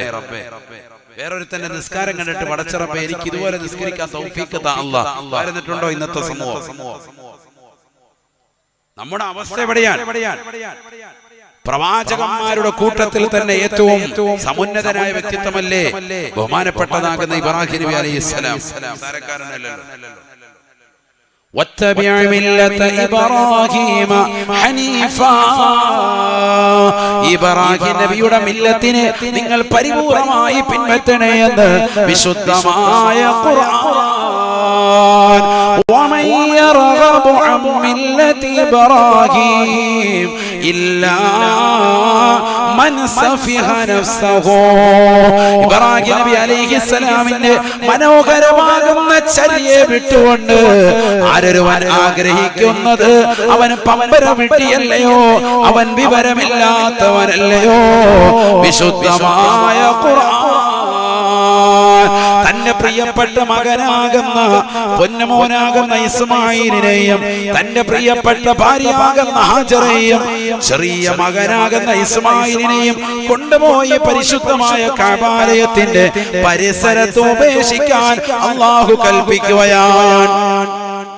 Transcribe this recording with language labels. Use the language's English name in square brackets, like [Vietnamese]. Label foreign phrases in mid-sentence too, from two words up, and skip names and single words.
[Malayalam] വേറൊരുത്തന്റെ നിസ്കാരം കണ്ടിട്ട് പടച്ച റബ്ബേ എനിക്ക് ഇതുപോലെ നിസ്കരിക്കാൻ [Arabic] توفيق تا الله [Malayalam] പറഞ്ഞിട്ടുണ്ടോ? ഇന്നത്തെ സമൂഹം നമ്മുടെ അവസ്ഥ എവിടെയാണ്? പ്രവാചകന്മാരുടെ കൂട്ടത്തിൽ തന്നെ ഏറ്റവും സമുന്നതനായ വ്യക്തിത്വമല്ലേ ബഹുമാനപ്പെട്ടതാകുന്ന ഇബ്രാഹിം [Arabic] نبي عليه السلام. واتبع ملة إبراهيم حنيفا. [Malayalam] ഇബ്രാഹിം നബിയുടെ മില്ലത്തിനെ നിങ്ങൾ പരിപൂർണമായി പിൻപറ്റണേ എന്ന് വിശുദ്ധമായ ഖുർആൻ. [Arabic] ومن يرغب عن ملة إبراهيم إلا من سفه نفسه. [Malayalam] ഇബ്രാഹിം [Arabic] نبي عليه السلام [Malayalam] മനോഹരമാകുന്ന ചര്യയെ വിട്ടുകൊണ്ട് ആരൊരുവൻ ആഗ്രഹിക്കുന്നത് അവൻ പമ്പരമിട്ടിയല്ലയോ, അവൻ വിവരമില്ലാത്തവനല്ലയോ. വിശുദ്ധമായ ഖുർആൻ തന്റെ പ്രിയപ്പെട്ട മകനാകുന്ന പൊന്നമോനാകുന്ന ഇസ്മായിലിനെയും തന്റെ പ്രിയപ്പെട്ട ഭാര്യയാകുന്ന ഹാജറയെയും ചെറിയ മകനാകുന്ന ഇസ്മായിലിനെയും കൊണ്ടുപോയി പരിശുദ്ധമായ കഅബാലയത്തിന്റെ പരിസരത്ത് ഉപേക്ഷിക്കാൻ അല്ലാഹു കൽപ്പിക്കുകയാണ്.